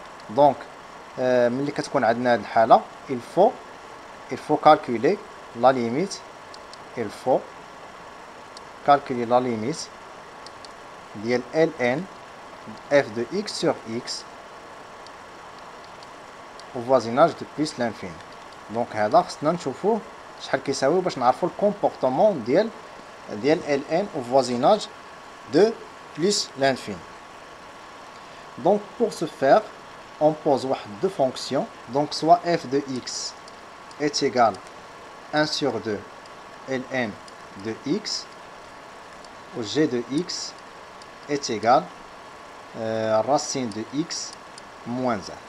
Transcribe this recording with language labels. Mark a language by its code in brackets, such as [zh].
[fr] Donc [ar] ملي كتكون عندنا هذه الحالة [fr] il faut calculer la limite. Il faut calculer la limite ديال ln f de x sur x au voisinage de plus l'infini. [ar] دونك هذا خصنا نشوفوه شحال كيساوي باش نعرفوا الكومبورتمون ديال ln [fr] au voisinage de plus l'infini. Donc pour ce faire on pose واحد deux fonctions. Donc soit f de x est égal 1 sur 2 ln de x, ou g de x est égal racine de x moins 1.